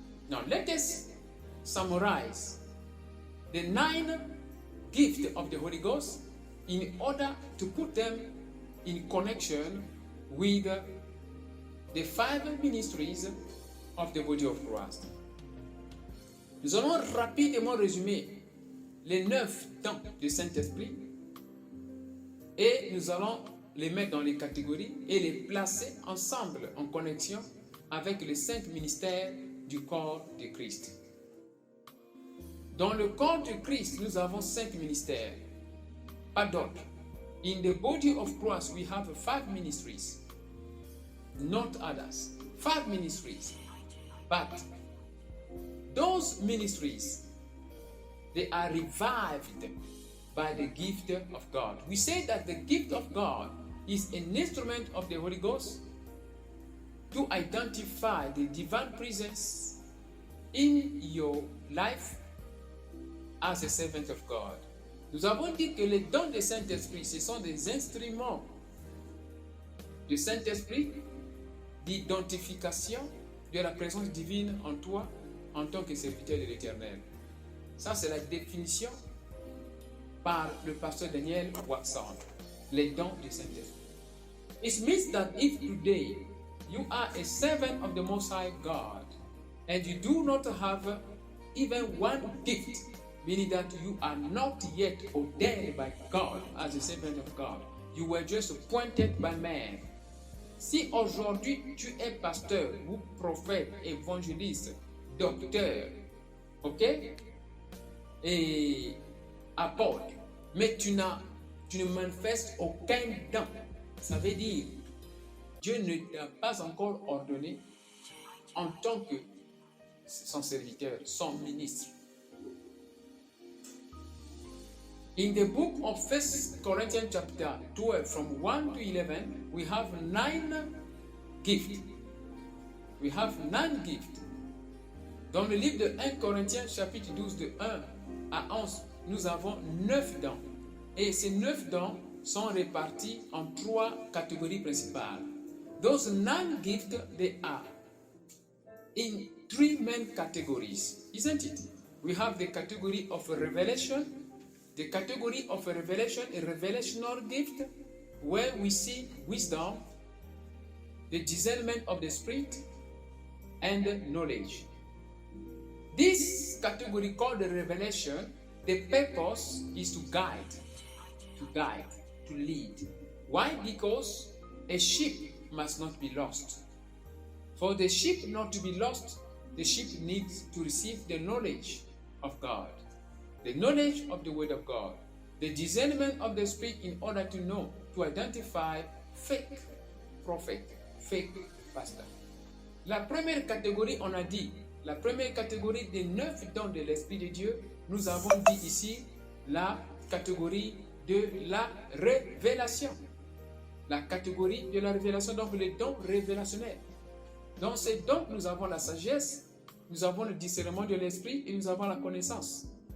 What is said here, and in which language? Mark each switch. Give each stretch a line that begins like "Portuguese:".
English: Now let us summarize the 9 gifts of the Holy Ghost in order to put them in connection with the 5 ministries of the body of Christ.
French: Nous allons rapidement résumer les 9 dons du Saint-Esprit et nous allons les mettre dans les catégories et les placer ensemble en connexion avec les 5 ministères du corps de Christ. Dans le corps de Christ, nous avons 5 ministères, pas d'autres.
English: In the body of Christ, we have 5 ministries, not others. 5 ministries. But those ministries, they are revived by the gift of God. We say that the gift of God is an instrument of the Holy Ghost to identify the divine presence in your life as a servant of God.
French: Nous avons dit que les dons du Saint-Esprit, ce sont des instruments du Saint-Esprit d'identification de la présence divine en toi en tant que serviteur de l'Éternel. Ça, c'est la définition par le pasteur Daniel Waxon, les dons du Saint-Esprit.
English: It means that if today you are a servant of the Most High God and you do not have even one gift, meaning that you are not yet ordained by God as a servant of God, you were just appointed by man.
French: Si aujourd'hui tu es pasteur ou prophète, évangéliste, docteur, ok, et apôtre, mais tu ne manifestes aucun don, ça veut dire Dieu ne t'a pas encore ordonné en tant que son serviteur, son ministre.
English: In the book of 1 Corinthians chapter 12, from 1 to 11, we have 9 gifts. We have 9 gifts.
French: Dans le livre de 1 Corinthiens chapitre 12, de 1 à 11, nous avons 9 dons. Et ces 9 dons sont répartis en 3 catégories principales.
English: Those 9 gifts, they are in 3 main categories, isn't it? We have the category of revelation. The category of a revelation, a revelational gift, where we see wisdom, the discernment of the Spirit, and knowledge. This category called the revelation, the purpose is to guide, to lead. Why? Because a sheep must not be lost. For the sheep not to be lost, the sheep needs to receive the knowledge of God. The knowledge of the Word of God, the discernment of the Spirit in order to know, to identify fake prophet, fake pastor.
French: La première catégorie, on a dit, la première catégorie des 9 dons de l'Esprit de Dieu, nous avons dit ici la catégorie de la révélation. La catégorie de la révélation, donc les dons révélationnels. Dans ces dons, nous avons la sagesse, nous avons le discernement de l'Esprit et nous avons la connaissance.